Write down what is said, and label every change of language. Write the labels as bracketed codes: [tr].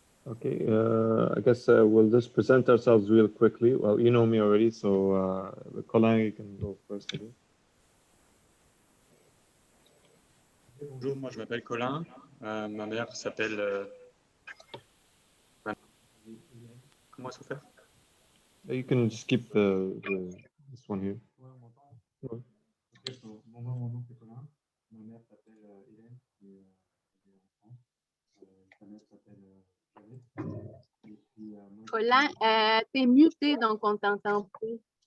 [en] Okay, I guess we'll just present ourselves real quickly. Well, you know me already, so Colin, you can go first again. [fr] Bonjour, moi je m'appelle Colin. Ma mère s'appelle... Comment est-ce qu'on fait? [en] You can just keep this one here. [fr] Mon nom c'est Colin. Ma mère s'appelle Hélène, qui est en France. Sa mère s'appelle Janet. Colin, t'es muté, donc on t'entend plus.